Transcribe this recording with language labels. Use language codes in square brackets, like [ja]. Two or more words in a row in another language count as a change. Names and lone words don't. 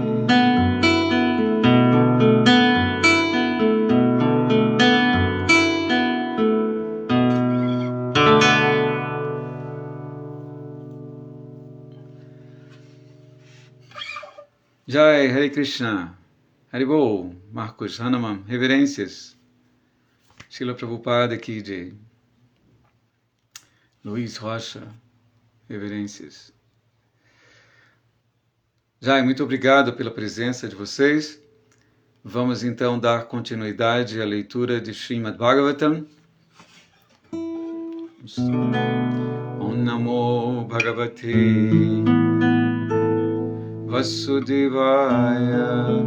[sa] Jai, Hare Krishna, Haribol, [pt] Marcos Hanaman, reverências, Srila Prabhupada aqui de Luiz Rocha, reverências. Jai, muito obrigado pela presença de vocês. Vamos então dar continuidade à leitura de Srimad Bhagavatam. [sa] Om Namo Bhagavate Vasudevaya,